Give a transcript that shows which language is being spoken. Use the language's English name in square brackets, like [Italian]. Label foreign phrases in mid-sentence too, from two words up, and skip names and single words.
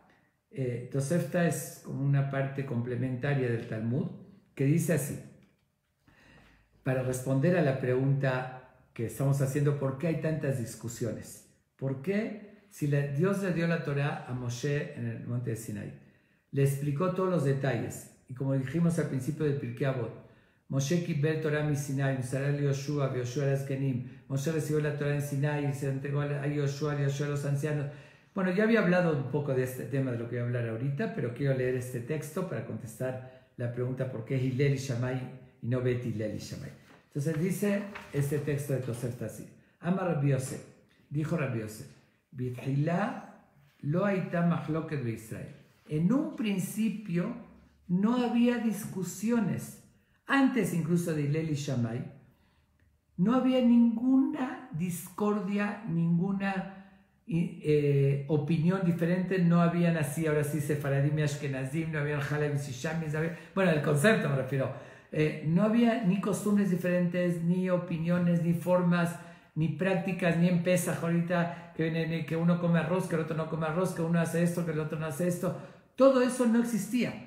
[Spanish] Tosefta es como una parte complementaria del Talmud, que dice así, para responder a la pregunta que estamos haciendo, ¿por qué hay tantas discusiones? ¿Por qué? Si Dios le dio la Torá a Moshe en el monte de Sinai, le explicó todos los detalles, y como dijimos al principio del Pirkei Avot, [Hebrew] משה קיבל תורה מסיני מסרה ליהושע, [Spanish] Yoshua a las Kenim, Moshe recibió la Torá en Sinai y se entregó a Yoshua a los ancianos. Bueno, ya había hablado un poco de este tema, de lo que voy a hablar ahorita, pero quiero leer este texto para contestar la pregunta ¿por qué Hillel y Shammai y no Bet Hillel y Shammai? Entonces dice este texto de Tosefta así, [Hebrew] אמר רבי יוסף, [Spanish] dijo Rabbi Yosef, [Hebrew] בתחילה לא הייתה מחלוקת בישראל. [Spanish] En un principio no había discusiones, antes incluso de Hillel y Shammai, no había ninguna discordia, ninguna opinión diferente, no habían así, ahora sí, Sefaradim y Ashkenazim, no habían Halevis y Shamis, bueno, el concepto me refiero, no había ni costumbres diferentes, ni opiniones, ni formas, ni prácticas, ni en Pesaj ahorita, que uno come arroz, que el otro no come arroz, que uno hace esto, que el otro no hace esto, todo eso no existía.